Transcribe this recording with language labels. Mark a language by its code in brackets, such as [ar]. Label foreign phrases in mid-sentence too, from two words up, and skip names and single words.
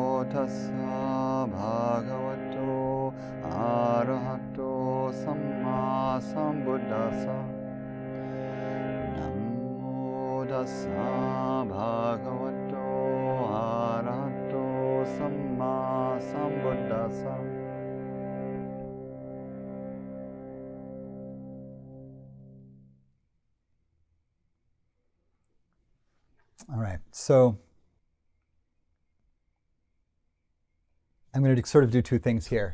[pi] tassa bhagavato arahato samma sambuddhassa. Namo tassa bhagavato arahato samma sambuddhassa. [en] All right, so I'm going to sort of do two things here.